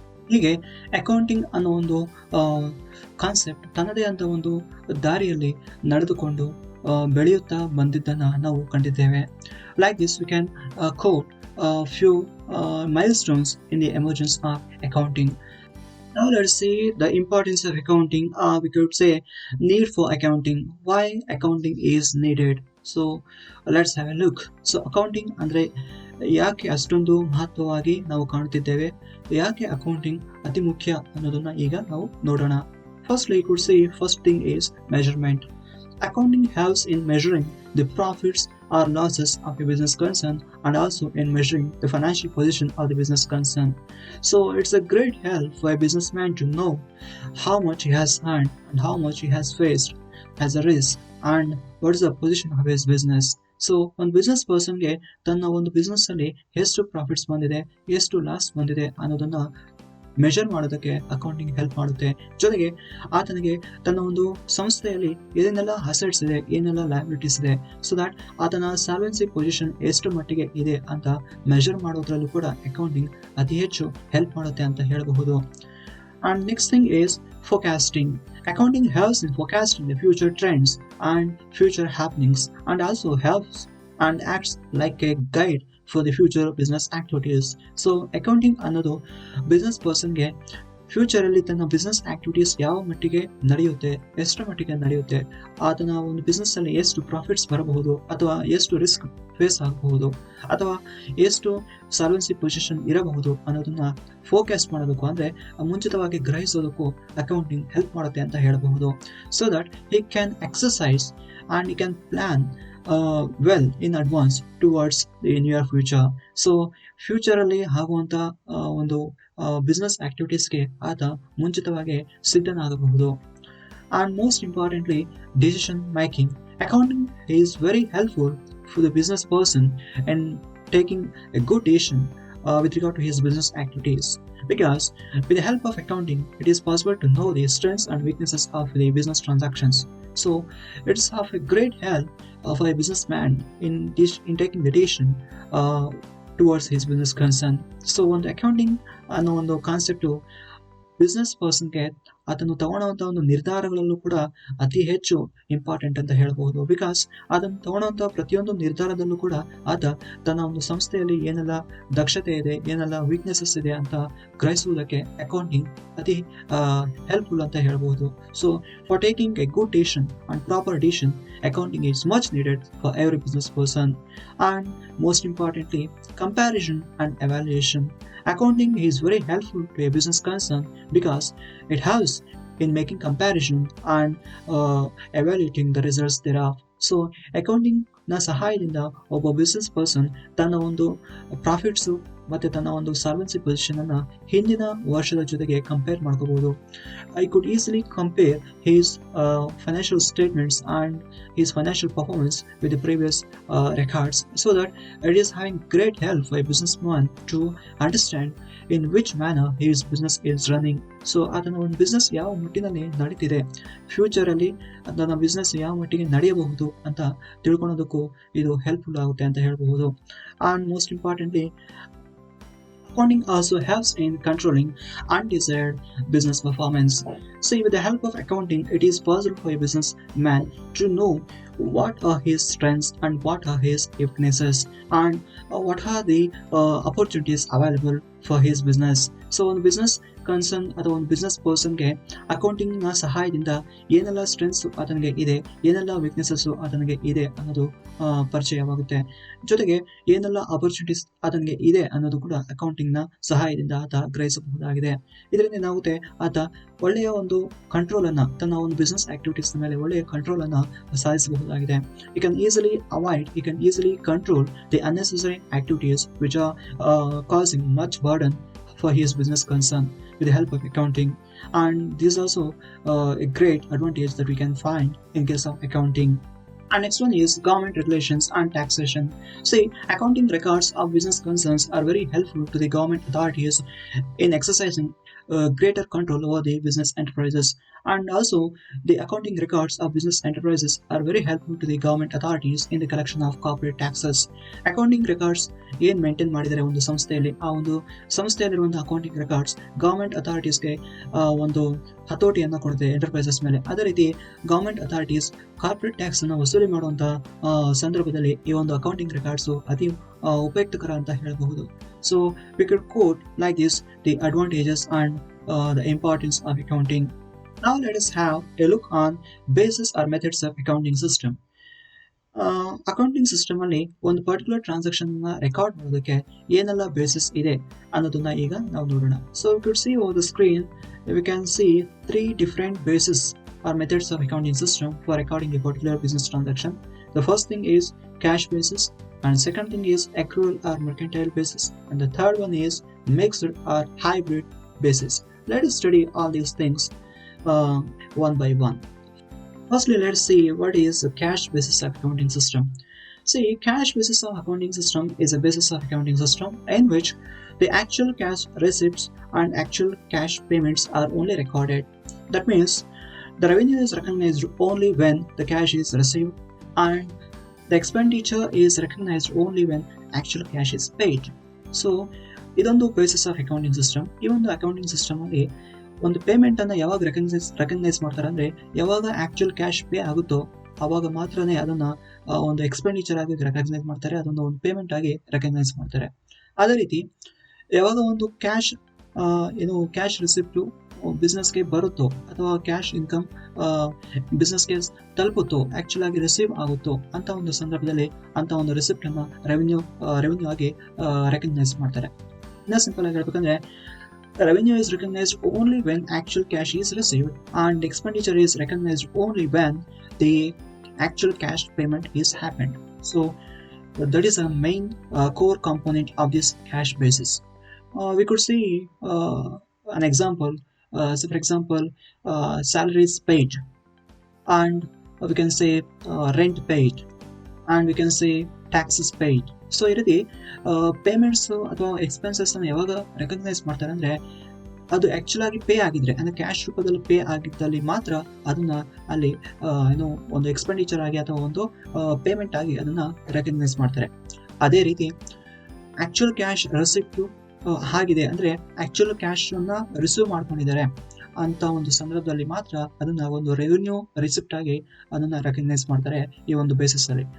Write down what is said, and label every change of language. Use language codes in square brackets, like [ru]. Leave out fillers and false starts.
[kn] ಹೀಗೆ ಅಕೌಂಟಿಂಗ್ ಅನ್ನೋ ಒಂದು ಕಾನ್ಸೆಪ್ಟ್ ತನ್ನದೇ ಆದ ಒಂದು ದಾರಿಯಲ್ಲಿ ನಡೆದುಕೊಂಡು ಬೆಳೆಯುತ್ತಾ ಬಂದಿದ್ದನ್ನು ನಾವು ಕಂಡಿದ್ದೇವೆ. [en] Like this, we can quote a few milestones in the emergence of accounting. Now let's see the importance of accounting. We could say need for accounting. Why accounting is needed? So let's have a look. [kn] So accounting ಅಂದ್ರೆ ಯಾಕೆ ಅಷ್ಟೊಂದು ಮಹತ್ವವಾಗಿ ನಾವು ಕಾಣುತ್ತಿದ್ದೇವೆ, ಯಾಕೆ accounting ಅತಿ ಮುಖ್ಯ ಅನ್ನೋದನ್ನ ಈಗ ನಾವು ನೋಡೋಣ. [en] Firstly, you could say first thing is measurement. Accounting helps in measuring the profits or losses of a business concern, and also in measuring the financial position of the business concern. So it's a great help for a businessman to know how much he has earned and how much he has faced as a risk, and what is the position of his business. [kn] So ಒಂದು business ಪರ್ಸನ್ಗೆ ತನ್ನ ಒಂದು business ಅಲ್ಲಿ ಎಷ್ಟು profits ಬಂದಿದೆ, ಎಷ್ಟು loss ಬಂದಿದೆ ಅನ್ನೋದನ್ನ measure ಮಾಡೋದಕ್ಕೆ ಅಕೌಂಟಿಂಗ್ ಹೆಲ್ಪ್ ಮಾಡುತ್ತೆ. ಜೊತೆಗೆ ಆತನಿಗೆ ತನ್ನ ಒಂದು ಸಂಸ್ಥೆಯಲ್ಲಿ ಏನೇನೆಲ್ಲ ಅಸೆಟ್ಸ್ ಇದೆ, ಏನೆಲ್ಲ ಲಯಬಿಲಿಟೀಸ್ ಇದೆ, ಸೊ ದಟ್ ಆತನ ಸಾಲ್ವೆನ್ಸಿ ಪೊಸಿಷನ್ ಎಷ್ಟು ಮಟ್ಟಿಗೆ ಇದೆ ಅಂತ ಮೆಜರ್ ಮಾಡೋದ್ರಲ್ಲೂ ಕೂಡ ಅಕೌಂಟಿಂಗ್ ಅತಿ ಹೆಚ್ಚು ಹೆಲ್ಪ್ ಮಾಡುತ್ತೆ ಅಂತ ಹೇಳಬಹುದು. [en] And next thing is forecasting. Accounting helps in forecasting the future trends and future happenings, and also helps and acts like a guide for the future business activities. So accounting [kn] ಅನ್ನೋದು business ಪರ್ಸನ್ಗೆ ಫ್ಯೂಚರಲ್ಲಿ ತನ್ನ business activities ಯಾವ ಮಟ್ಟಿಗೆ ನಡೆಯುತ್ತೆ, ಎಷ್ಟರ ಮಟ್ಟಿಗೆ ನಡೆಯುತ್ತೆ, ಆತನ ಒಂದು ಬಿಸ್ನೆಸ್ ಅಲ್ಲಿ ಎಷ್ಟು ಪ್ರಾಫಿಟ್ಸ್ ಬರಬಹುದು, ಅಥವಾ ಎಷ್ಟು ರಿಸ್ಕ್ ಫೇಸ್ ಆಗಬಹುದು, ಅಥವಾ ಎಷ್ಟು ಸಾಲ್ವೆನ್ಸಿ ಪೊಸಿಷನ್ ಇರಬಹುದು ಅನ್ನೋದನ್ನ ಫೋಕಸ್ ಮಾಡೋದಕ್ಕೂ ಅಂದ್ರೆ ಮುಂಚಿತವಾಗಿ ಗ್ರಹಿಸೋದಕ್ಕೂ ಅಕೌಂಟಿಂಗ್ ಹೆಲ್ಪ್ ಮಾಡುತ್ತೆ ಅಂತ ಹೇಳಬಹುದು. [en] So that he can exercise and he can plan well in advance towards the near future. [kn] So ಫ್ಯೂಚರಲ್ಲಿ ಆಗುವಂತ ಒಂದು ಬಿಸ್ನೆಸ್ ಆಕ್ಟಿವಿಟೀಸ್ಗೆ ಆತ ಮುಂಚಿತವಾಗಿ ಸಿದ್ಧನಾಗಬಹುದು. [en] And most importantly, decision making. Accounting is very helpful for the business person in taking a good decision with regard to his business activities. Because with the help of accounting, it is possible to know the strengths and weaknesses of the business transactions. So it's of a great help for a businessman in taking the decision towards his business concern. [kn] So ಒಂದು accounting ಅನ್ನೋ ಒಂದು concept business ಪರ್ಸನ್ಗೆ ಅದನ್ನು ತಗೊಳ್ಳುವಂಥ ಒಂದು ನಿರ್ಧಾರಗಳಲ್ಲೂ ಕೂಡ ಅತಿ ಹೆಚ್ಚು important ಅಂತ ಹೇಳಬಹುದು. ಬಿಕಾಸ್ ಅದನ್ನು ತಗೊಳ್ಳುವಂಥ ಪ್ರತಿಯೊಂದು ನಿರ್ಧಾರದಲ್ಲೂ ಕೂಡ ಆತ ತನ್ನ ಒಂದು ಸಂಸ್ಥೆಯಲ್ಲಿ ಏನೆಲ್ಲ ದಕ್ಷತೆ ಇದೆ, ಏನೆಲ್ಲ ವೀಕ್ನೆಸಸ್ ಇದೆ ಅಂತ ಗ್ರಹಿಸುವುದಕ್ಕೆ ಅಕೌಂಟಿಂಗ್ ಅತಿ ಹೆಲ್ಪ್ಫುಲ್ ಅಂತ ಹೇಳಬಹುದು. [en] So for taking a good decision and proper decision, accounting is much needed for every business person. And most importantly, comparison and evaluation. Accounting is very helpful to a business concern because it helps in making comparison and evaluating the results thereof. [kn] So accounting ನ ಸಹಾಯದಿಂದ ಒಬ್ಬ business person ತನ್ನ ಒಂದು profits ಮತ್ತೆ ತನ್ನ ಒಂದು solvency position ಅನ್ನ ಹಿಂದಿನ ವರ್ಷದ ಜೊತೆಗೆ ಕಂಪೇರ್ ಮಾಡ್ಕೋಬಹುದು. [en] I could easily compare his financial statements and his financial performance with the previous records, so that it is having great help for a business man to understand in which manner his business is running. [kn] So ಅದನ್ನ ಒಂದು business ಯಾವ ಮಟ್ಟಿನಲ್ಲಿ ನಡೀತಿದೆ, ಫ್ಯೂಚರಲ್ಲಿ ಅದನ್ನ business ಯಾವ ಮಟ್ಟಿಗೆ ನಡೆಯಬಹುದು ಅಂತ ತಿಳ್ಕೊಳ್ಳೋದಕ್ಕೂ ಇದು ಹೆಲ್ಪ್ಫುಲ್ ಆಗುತ್ತೆ ಅಂತ ಹೇಳಬಹುದು. [en] And most importantly, accounting also helps in controlling undesired business performance. So with the help of accounting, it is possible for a businessman to know what are his strengths and what are his weaknesses, and what are the opportunities available for his business. [kn] So ಒಂದು business concern ಅಥವಾ ಒಂದು business ಪರ್ಸನ್ಗೆ ಅಕೌಂಟಿಂಗ್ನ ಸಹಾಯದಿಂದ ಏನೆಲ್ಲ strengths ಆತನಿಗೆ ಇದೆ, ಏನೆಲ್ಲ weaknesses ಆತನಿಗೆ ಇದೆ ಅನ್ನೋದು ಪರಿಚಯವಾಗುತ್ತೆ. ಜೊತೆಗೆ ಏನೆಲ್ಲ ಆಪರ್ಚುನಿಟೀಸ್ ಆತನಿಗೆ ಇದೆ ಅನ್ನೋದು ಕೂಡ ಅಕೌಂಟಿಂಗ್ನ ಸಹಾಯದಿಂದ ಆತ ಗ್ರಹಿಸಬಹುದಾಗಿದೆ. ಇದರಿಂದ ಏನಾಗುತ್ತೆ, ಆತ ಒಳ್ಳೆಯ ಒಂದು ಕಂಟ್ರೋಲ್ ಅನ್ನ, ತನ್ನ ಒಂದು ಬಿಸ್ನೆಸ್ ಆಕ್ಟಿವಿಟೀಸ್ ಮೇಲೆ ಒಳ್ಳೆಯ ಕಂಟ್ರೋಲ್ ಅನ್ನ ಸಾಧಿಸಬಹುದಾಗಿದೆ. [en] You can easily avoid, you can easily control the unnecessary activities which are causing much burden for his business concern with the help of accounting. And this is also a great advantage that we can find in case of accounting. And next one is government regulations and taxation. See, accounting records of business concerns are very helpful to the government authorities in exercising greater control over the business enterprises. And also, the accounting records of business enterprises are very helpful to the government authorities in the collection of corporate taxes. [kn] Accounting records ಏನ್ maintain ಮಾಡಿದರೆ ಒಂದು ಸಂಸ್ಥೆಯಲ್ಲಿ, ಆ ಒಂದು ಸಂಸ್ಥೆಯಲ್ಲಿರುವಂತಹ accounting records government ಅಥಾರಿಟೀಸ್ಗೆ ಒಂದು ಹತೋಟಿಯನ್ನು ಕೊಡುತ್ತೆ enterprises ಮೇಲೆ. ಅದೇ ರೀತಿ ಗವರ್ಮೆಂಟ್ ಅಥಾರಿಟೀಸ್ ಕಾರ್ಪೊರೇಟ್ ಟ್ಯಾಕ್ಸ್ ಅನ್ನು ವಸೂಲಿ ಮಾಡುವಂತಹ ಸಂದರ್ಭದಲ್ಲಿ ಈ ಒಂದು ಅಕೌಂಟಿಂಗ್ ರೆಕಾರ್ಡ್ಸು ಅತಿ ಉಪಯುಕ್ತಕರ ಅಂತ ಹೇಳಬಹುದು. [en] So we could quote like this the advantages and the importance of accounting. Now let us have a look on basis or methods of accounting system. [kn] Accounting system ಅಲ್ಲಿ ಒಂದು ಪರ್ಟಿಕ್ಯುಲರ್ ಟ್ರಾನ್ಸಾಕ್ಷನ್ ರೆಕಾರ್ಡ್ ಮಾಡೋದಕ್ಕೆ ಏನೆಲ್ಲ basis ಇದೆ ಅನ್ನೋದನ್ನ ಈಗ ನಾವು ನೋಡೋಣ. [en] So you could see over the screen, we can see 3 different basis or methods of accounting system for recording a particular business transaction. The first thing is cash basis, and second thing is accrual or mercantile basis, and the third one is mixed or hybrid basis. Let us study all these things one by one. Firstly, let's see what is the cash basis of accounting system. See, cash basis of accounting system is a basis of accounting system in which the actual cash receipts and actual cash payments are only recorded. That means the revenue is recognized only when the cash is received, and the expenditure is recognized only when actual cash is paid. [kn] So, ಇದೊಂದು basis of accounting system. ಈ ಒಂದು accounting system ಅಲ್ಲಿ ಒಂದು payment ಅನ್ನ ಯಾವಾಗ recognise ಮಾಡ್ತಾರೆ ಅಂದ್ರೆ, ಯಾವಾಗ ಆಕ್ಚುಯಲ್ ಕ್ಯಾಶ್ ಪೇ ಆಗುತ್ತೋ ಅವಾಗ ಮಾತ್ರನೇ ಅದನ್ನ ಒಂದು ಎಕ್ಸ್ಪೆಂಡಿಚರ್ ಆಗಿ ರೆಕಗ್ನೈಸ್ ಮಾಡ್ತಾರೆ, ಅದೊಂದು ಪೇಮೆಂಟ್ ಆಗಿ ರೆಕಗ್ನೈಸ್ ಮಾಡ್ತಾರೆ. ಅದೇ ರೀತಿ ಯಾವಾಗ ಒಂದು ಕ್ಯಾಶ್ ಏನು ಕ್ಯಾಶ್ ರಿಸಿಪ್ಟು ಬಿಸ್ನೆಸ್ಗೆ ಬರುತ್ತೋ ಅಥವಾ ಕ್ಯಾಶ್ ಇನ್ಕಮ್ ಬಿಸ್ನೆಸ್ಗೆ ತಲುಪುತ್ತೋ, ಆಕ್ಚುಲ್ ಆಗಿ ರಿಸೀವ್ ಆಗುತ್ತೋ ಅಂತ ಒಂದು ಸಂದರ್ಭದಲ್ಲಿ ಅಂತ ಒಂದು ರಿಸಿಪ್ಟ್ ಅನ್ನ ರೆವೆನ್ಯೂ ಆಗಿ ರೆಕಗ್ನೈಸ್ ಮಾಡ್ತಾರೆ. ಇನ್ನ ಸಿಂಪಲ್ ಆಗಿ ಹೇಳ್ಬೇಕಂದ್ರೆ [en] revenue is recognized only when actual cash is received and expenditure is recognized only when the actual cash payment is happened. So that is a main core component of this cash basis. We could see an example. So for example, salaries paid, and we can say rent paid, and we can say taxes paid. [kn] So ಈ ರೀತಿ payments ಅಥವಾ expenses ಅನ್ನು ಯಾವಾಗ recognise ಮಾಡ್ತಾರೆ ಅಂದ್ರೆ ಅದು actual ಆಗಿ pay ಆಗಿದ್ರೆ, ಅಂದ್ರೆ ಕ್ಯಾಶ್ ರೂಪದಲ್ಲಿ ಪೇ ಆಗಿದ್ದಲ್ಲಿ ಮಾತ್ರ ಅದನ್ನ ಅಲ್ಲಿ ಏನು ಒಂದು ಎಕ್ಸ್ಪೆಂಡಿಚರ್ ಆಗಿ ಅಥವಾ ಒಂದು ಪೇಮೆಂಟ್ ಆಗಿ ಅದನ್ನ ರೆಕಗ್ನೈಸ್ ಮಾಡ್ತಾರೆ. ಅದೇ ರೀತಿ ಆಕ್ಚುಲ್ ಕ್ಯಾಶ್ ರಿಸಿಪ್ಟ್ ಆಗಿದೆ ಅಂದ್ರೆ ಆಕ್ಚುಲ್ ಕ್ಯಾಶ್ ಅನ್ನ ರಿಸೀವ್ ಮಾಡ್ಕೊಂಡಿದ್ದಾರೆ ಅಂತ ಒಂದು ಸಂದರ್ಭದಲ್ಲಿ ಮಾತ್ರ ಅದನ್ನ ಒಂದು ರೆವಿನ್ಯೂ ರಿಸಿಪ್ಟ್ ಆಗಿ ಅದನ್ನ ರೆಕಗ್ನೈಸ್ ಮಾಡ್ತಾರೆ ಈ ಒಂದು ಬೇಸಿಸ್ ಅಲ್ಲಿ.